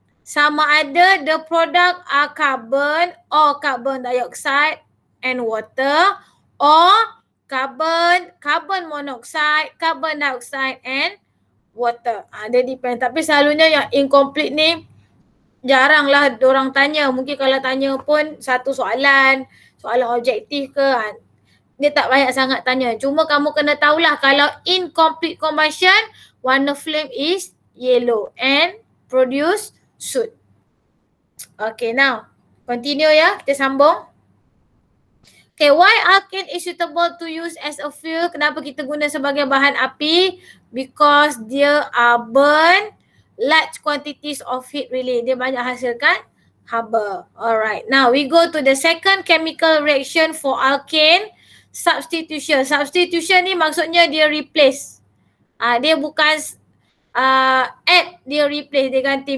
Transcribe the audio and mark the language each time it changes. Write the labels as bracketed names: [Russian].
[Malay] Sama ada [English] the product are carbon or carbon dioxide and water, or carbon monoxide, carbon dioxide and water. [Malay] Dia depend. Tapi selalunya yang incomplete ni jaranglah diorang tanya. Mungkin kalau tanya pun satu soalan objektif ke, dia tak banyak sangat tanya. Cuma kamu kena tahulah kalau [English] incomplete combustion, [Malay] warna [English] flame is yellow and produce soot. Okay, now continue ya, [Malay] kita sambung. [English] Okay, why alkane is suitable to use as a fuel? [Malay] Kenapa kita guna sebagai bahan api? [English] Because [Malay] dia [English] burn large quantities of heat really. [Malay] Dia banyak hasilkan haba. [English] Alright, now we go to the second chemical reaction for alkane, substitution. [Malay] Substitution ni maksudnya dia replace. Dia bukan add, dia replace, dia ganti.